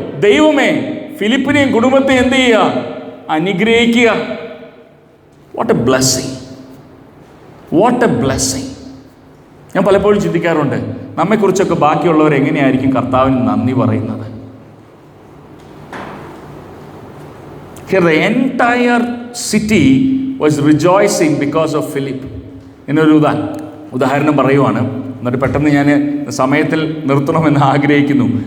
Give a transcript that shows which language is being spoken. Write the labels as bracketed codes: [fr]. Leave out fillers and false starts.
[ml] ദൈവമേ, ഫിലിപ്പിനെയും കുടുംബത്തെ എന്ത് ചെയ്യുക? അനുഗ്രഹിക്കുക. [en] What a blessing, what a blessing. [ml] ഞാൻ പലപ്പോഴും ചിന്തിക്കാറുണ്ട്, നമ്മെക്കുറിച്ചൊക്കെ ബാക്കിയുള്ളവർ എങ്ങനെയായിരിക്കും കർത്താവിന് നന്ദി പറയുന്നത്? [en] Here the entire city was rejoicing because of Philip. [ml] എന്നൊരു ഉദാഹരണം പറയുവാണ്. എന്നിട്ട് പെട്ടെന്ന് ഞാൻ സമയത്തിൽ നിർത്തണമെന്ന് ആഗ്രഹിക്കുന്നു.